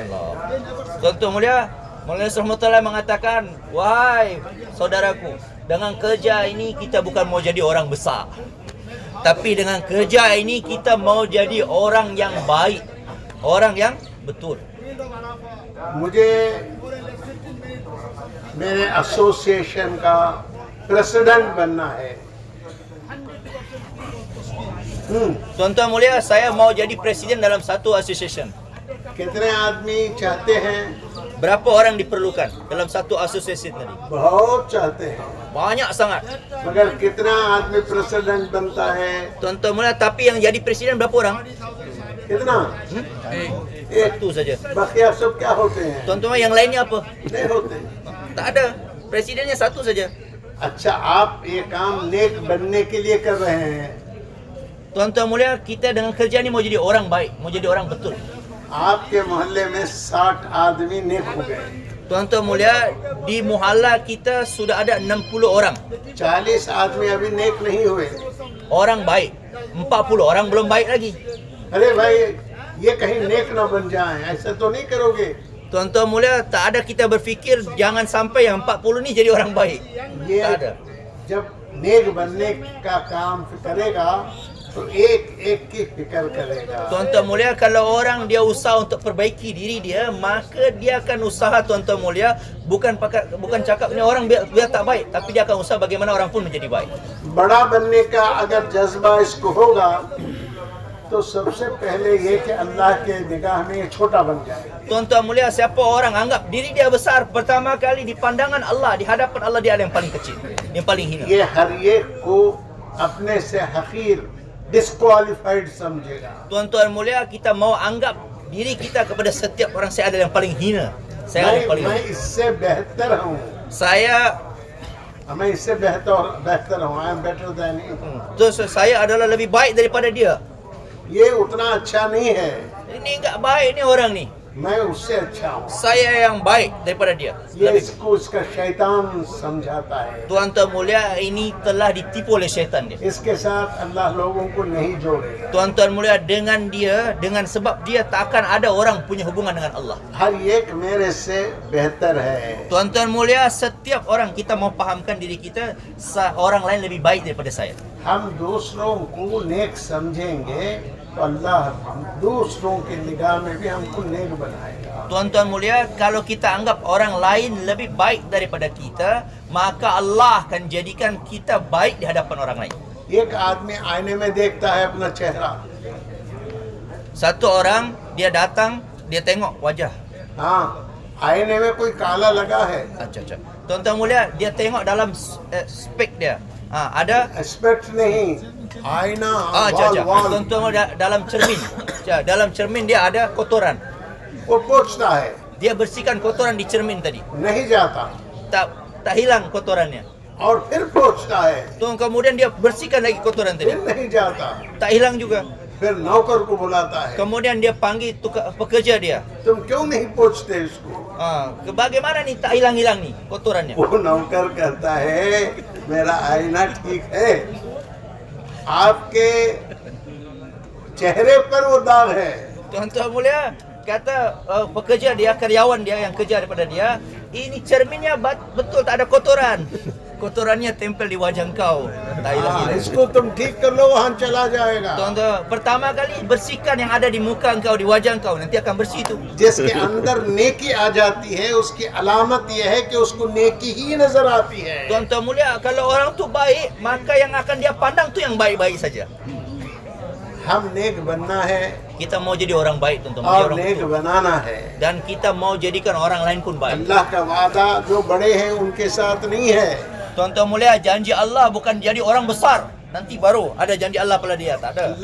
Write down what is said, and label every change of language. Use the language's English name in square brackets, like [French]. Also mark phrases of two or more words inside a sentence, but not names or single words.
[Malay] Tuan-tuan mulia, Maulana Rahmatullah mengatakan, wahai saudaraku, dengan kerja ini kita bukan mau jadi orang besar, tapi dengan kerja ini kita mau jadi orang yang baik, orang yang betul. [Hindi] मुझे मेरे एसोसिएशन का प्रेसिडेंट बनना है। [Malay] Tuan-tuan mulia, saya mau jadi presiden dalam satu association. [Hindi] कितने आदमी चाहते हैं? [Malay] Berapa orang diperlukan dalam satu association tadi? [Hindi] बहुत चाहते हैं, [Malay] Banyak sangat. [Hindi] मगर कितना आदमी प्रेसिडेंट बनता है? [Malay] Tuan-tuan mulia, tapi yang jadi presiden berapa orang? [Hindi] कितना? एक। [Malay] Satu saja. [Hindi] बाकी सब क्या होते हैं? [Malay] Tuan-tuan mulia, yang lainnya apa? [Hindi] नहीं होते। [Malay] Tak ada. Presidennya satu saja. [Hindi] अच्छा, आप ये काम नेक बनने के लिए कर रहे हैं। [Malay] Tuan-tuan mulia, kita dengan kerja ni mau jadi orang baik, mau jadi orang betul. [Hindi] आपके मोहल्ले में 60 आदमी नेक हो गए, [Malay] Tuan-tuan mulia, di muhalla kita sudah ada 60 orang. [Hindi] 40 आदमी अभी नेक नहीं हुए। [Malay] Orang baik. 40 orang belum baik lagi. [Hindi] अरे भाई, ये कहीं नेक ना बन जाए, ऐसा तो नहीं करोगे? [Malay] Tuan-tuan mulia, tak ada kita berfikir jangan sampai yang 40 ni jadi orang baik. [Hindi] ये [Malay] Tak ada. [Hindi] जब नेक बनने का काम करेगा तो एक एक की फिक्र करेगा। [Malay] Tuan-tuan mulia, kalau orang dia usaha untuk perbaiki diri dia, maka dia akan usaha, tuan-tuan mulia, bukan cakap ni orang biar tak baik, tapi dia akan usaha bagaimana orang pun menjadi baik. [Hindi] बड़ा बनने का अगर जज्बा इसको होगा तो सबसे पहले ये कि अल्लाह के निगाह में ये छोटा बन जाए। [Malay] Tuan-tuan mulia, siapa orang anggap diri dia besar, pertama kali di pandangan Allah, di hadapan Allah dia adalah yang paling kecil, yang paling hina. [Hindi] ये हर एक को अपने से हकीर, डिस्क्वालिफाइड समझेगा। [Malay] Tuan-tuan mulia, kita mau anggap diri kita kepada setiap orang, saya adalah yang paling hina. Saya adalah yang paling [Hindi] मैं [Malay] hina. [Hindi] इससे बेहतर हूँ, मैं इससे बेहतर हूँ, [English] I am better than you. [Malay] Terus saya adalah lebih baik daripada dia. [Hindi] ये उतना अच्छा नहीं है, [Malay] Ini enggak baik ni orang ni. [Hindi] मैं उससे अच्छा हूँ। [Malay] Saya yang baik daripada dia. [Hindi] ये [Malay] Lebih. [Hindi] इसको इसका शैतान समझाता है। [Malay] Tuan-tuan mulia, ini telah ditipu oleh syaitan dia. [Hindi] इसके साथ अल्लाह लोगों को नहीं जोड़ेगा। [Malay] Tuan-tuan mulia, dengan dia, dengan sebab dia tak akan ada orang punya hubungan dengan Allah. [Hindi] हर एक मेरे से बेहतर है। [Malay] Tuan-tuan mulia, setiap orang kita mau pahamkan diri kita, orang lain lebih baik daripada saya. [Hindi] हम दूसरों को नेक समझेंगे तो अल्लाह दूसरों की निगाह में भी हमको नेक बनाएगा। [Malay] Tuan-tuan mulia, kalau kita anggap orang lain lebih baik daripada kita, maka Allah akan jadikan kita baik di hadapan orang lain. [Hindi] एक आदमी आईने में देखता है अपना चेहरा, [Malay] Satu orang, dia datang, dia tengok wajah. [Hindi] हाँ, आईने में कोई काला लगा है, [Malay] Acha. Tuan-tuan mulia, dia tengok dalam spek dia. Ada [Hindi] एस्पेक्ट नहीं, आईना, Acha. वाल, [Malay] Tuan-tuan mulia, dalam cermin. Dalam cermin dia ada kotoran. [Hindi] वो पोंछता है, [Malay] Dia bersihkan kotoran di cermin tadi. [Hindi] नहीं जाता, [Malay] Tak hilang kotorannya. [Hindi] और फिर पोंछता है, [Malay] Tuan kemudian dia bersihkan lagi kotoran tadi. [Hindi] फिर नहीं जाता, [Malay] Tak hilang juga. [Hindi] फिर नौकर को बुलाता है, [Malay] Kemudian dia panggil pekerja dia. [Hindi] तुम क्यों नहीं पोंछते इसको? [Malay] Bagaimana nih tak hilang-hilang nih kotorannya? [Hindi] वो नौकर कहता है मेरा आईना ठीक है, आपके चेहरे पर वो दाग है। [Malay] Tuan-tuan mulia, kata pekerja dia, karyawan dia yang kerja daripada dia, ini cerminnya betul tak ada kotoran. Kotorannya tempel di wajah kau. Tak hilang-hilang. [Hindi] इसको तुम ठीक कर लो, वहाँ चला जाएगा। [Malay] Tuan-tuan, pertama kali bersihkan yang ada di muka engkau, di wajah engkau, nanti akan bersih itu. [Hindi] जिसके अंदर नेकी आ जाती है उसकी अलामत यह है कि उसको नेकी ही नजर आती है। [Malay] Tuan-tuan mulia, kalau orang tu baik, maka yang akan dia pandang tu yang baik-baik saja. [Hindi] हम नेक बनना है [Malay] Kita mau jadi orang baik, tuan-tuan, menjadi [Hindi] और [Malay] orang [Hindi] नेक [Malay] betul. [Hindi] बनाना है। [Malay] Dan kita mau jadikan orang lain pun baik. [Hindi] अल्लाह का वादा जो बड़े हैं उनके साथ नहीं है, [Malay] Tuan-tuan mulia, janji Allah bukan jadi orang besar, nanti baru ada janji Allah pada dia, tak ada.